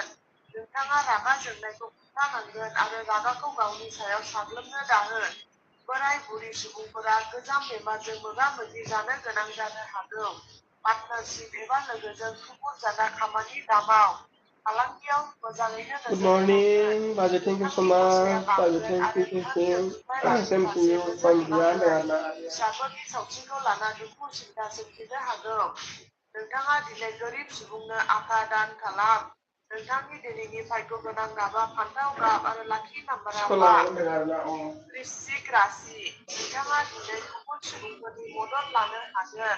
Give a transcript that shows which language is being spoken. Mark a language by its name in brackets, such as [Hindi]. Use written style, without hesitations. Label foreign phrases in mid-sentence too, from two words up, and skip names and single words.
[Bodo] नोंथाङा रागा जोंनायखौ हमथानांगोन आरो रागाखौ गावनि सायाव साग्लोबनो दाहो। बोराय-बुरि सुबुंफोरा गोजाम बेमारजों मोगा-मोगि जानो गोनां जानो हागौ। पार्टनारशिप एबा लोगोजों थुबुर जाना खामानि दामाव। फालांगियाव मोजाङैनो [English] Good [Bodo] नोजोर होनांगोन। [English] morning, Bajay. Thank you so [Bodo] नोंथांनि खरसाया [English] much. Bajay, [Bodo] बांगोन [English] thank [Bodo] आरो [English] you, thank [Bodo] धोन [English] you. [Bodo] दिहुननाय रांनि [English] Same to [Bodo] फारसे [English] you. [Bodo] नोजोर [English] From Brian [Bodo] होनांगोन। [English] and [Bodo] फिसाफोरनि सावस्रिखौ लाना दुखु सिन्था सोमजिनो हागौ। नोंथाङा दिनै गोरिब सुबुंनो आथा दान खालाम। नोंथांनि दिनैनि भाग्य गोनां गाबा फान्थाव गाब आरो लाखि नाम्बारा 5। वृश्चिक राशि नोंथाङा दिनै गुबुन सुबुंफोरनि मदद लानो हागोन।